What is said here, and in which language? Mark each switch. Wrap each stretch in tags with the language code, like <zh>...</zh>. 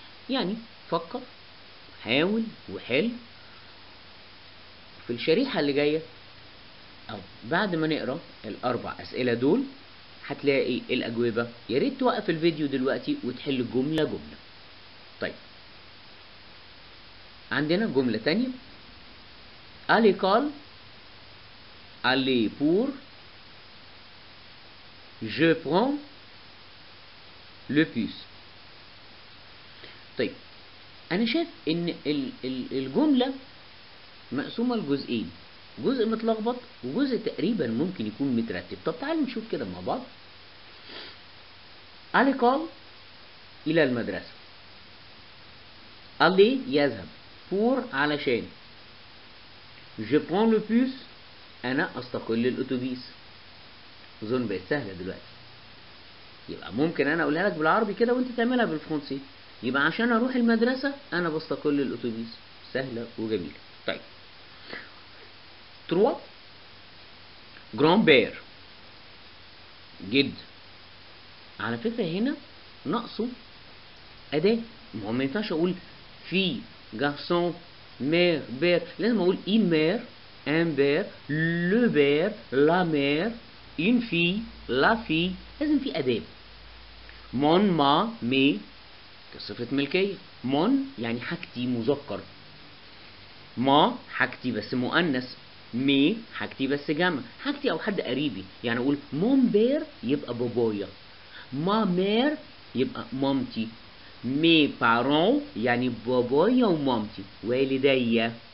<ar>يعني فكر حاول وحل. في الشريحة اللي جاية أو بعد ما نقرأ الأربع أسئلة دول هتلاقي الأجوبة. يا ريت توقف الفيديو دلوقتي وتحل جملة جملة. طيب عندنا جملة تانية.</ar> <fr>à l'école aller pour je prends le bus.</fr> <ar>طيب أنا شايف إن الجملة مقسومة لجزئين، جزء متلخبط وجزء تقريبا ممكن يكون مترتب. طب تعالوا نشوف كده مع بعض.</ar> <fr>à l'école إلى المدرسة، aller يذهب، pour علشان، je prends le bus</fr> <ar>أنا أستقل الأتوبيس. أظن بقت سهلة دلوقتي. يبقى ممكن أنا أقولها لك بالعربي كده وأنت تعملها بالفرنسي. يبقى عشان أروح المدرسة أنا بستقل الأتوبيس. سهلة وجميلة. طيب 3 grand-père جد. على فكرة هنا ناقصه أداة، ما ينفعش أقول في garçon mère père، لازم أقول</ar> <fr>une mère un père le père la mère une fille la fille</fr> <ar>لازم في أداة.</ar> <fr>mon ma mes</fr> <ar>كصفة ملكية. mon يعني حاجتي مذكر، ما حاجتي بس مؤنث، مي حاجتي بس جمع، حاجتي او حد قريبي. يعني اقول مون بير يبقى بابايا، ما مير يبقى مامتي، مي بارون يعني بابايا ومامتي، والدي.</ar>